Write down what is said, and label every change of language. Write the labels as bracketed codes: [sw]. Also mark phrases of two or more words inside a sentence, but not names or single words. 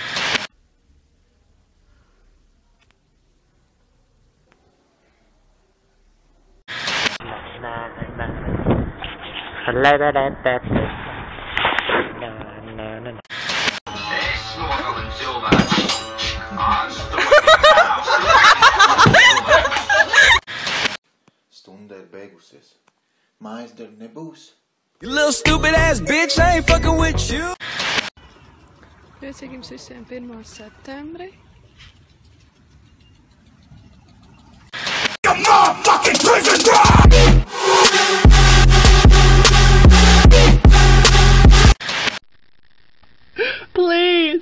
[lv] Es nogalinu cilvēku. Stunda ir beigusies. Mājas darbi nebūs. [en] You little stupid ass bitch, I ain't fucking with you. [lv] Priecīgi jums visiem 1. septembri. [en] You motherfucking prison dog! Please.